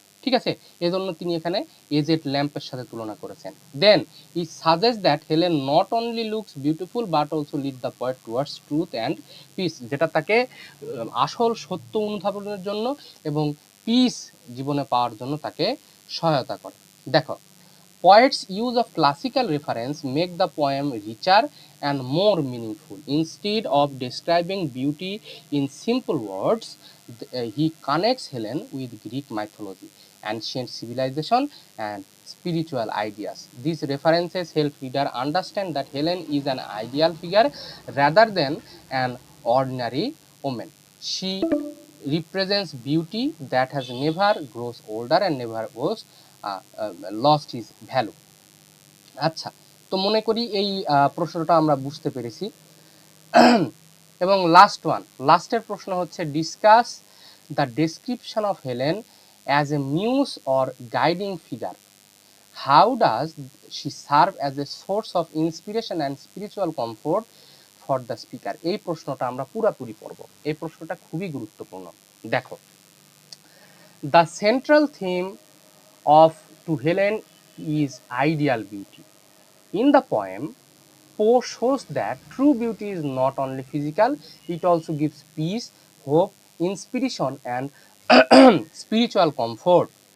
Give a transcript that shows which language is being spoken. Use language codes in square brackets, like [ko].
[bn] ঠিক আছে, এজন্য তিনি এখানে এজেন্ট ল্যাম্পের সাথে তুলনা করেছেন। [en] then he suggest that Helen not only looks beautiful but also lead the poet towards truth and peace, [bn] যেটা তাকে আসল সত্য অনুধাবনের জন্য এবং পিস জীবনে পাওয়ার জন্য তাকে সহায়তা করে। [en] দেখো, poets use of classical reference make the poem richer and more meaningful. Instead of describing beauty in simple words, he connects Helen with Greek mythology, ancient civilization, and spiritual ideas. These references help reader understand that Helen is an ideal figure rather than an ordinary woman. She represents beauty that has never grows older and never was lost his value. [bn] আচ্ছা, তো মনে করি এই প্রশ্নটা আমরা বুঝতে পেরেছি। এবং লাস্টের প্রশ্ন হচ্ছে [en] Discuss the description of Helen as a muse or guiding figure, how does she serve as a source of inspiration and spiritual comfort for the speaker. [bn] এই প্রশ্নটা আমরা পুরাপুরি পড়ব, এই প্রশ্নটা খুবই গুরুত্বপূর্ণ। [en] দেখো, the central theme of To Helen is ideal beauty. In the poem, Poe shows that true beauty is not only physical, it also gives peace, hope, inspiration, and spiritual comfort.